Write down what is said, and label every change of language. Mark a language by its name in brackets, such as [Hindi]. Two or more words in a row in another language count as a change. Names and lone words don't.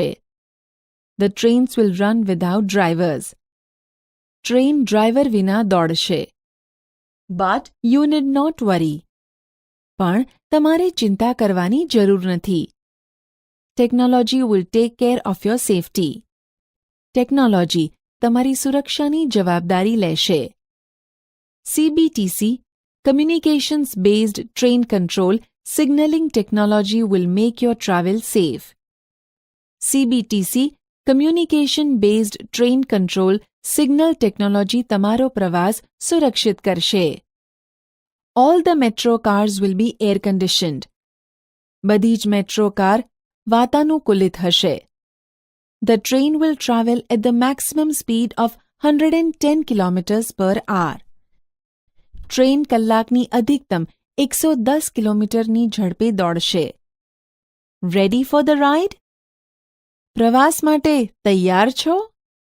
[English] The trains will run without drivers. [Gujarati] ટ્રેન ડ્રાઈવર વિના દોડશે. [English] But you need not worry. [Gujarati] પણ તમારે ચિંતા કરવાની જરૂર નથી. [English] Technology will take care of your safety. [Gujarati] ટેકનોલોજી તમારી સુરક્ષાની જવાબદારી લેશે. [English] CBTC, Communications Based Train Control Signaling Technology will make your travel safe. CBTC, Communication Based Train Control Signal Technology [Gujarati] તમારો પ્રવાસ સુરક્ષિત કરશે. [English] All the metro cars will be air conditioned. [Gujarati] બધી જ [English] metro car [Gujarati] વાતાનુકૂલિત હશે. [English] The train will travel at the maximum speed of 110 kilometers per hour. [Gujarati] ટ્રેન કલાકની અધિકતમ 110 કિલોમીટરની ઝડપે દોડશે. [English] Ready for the ride? [Gujarati] પ્રવાસ માટે તૈયાર છો?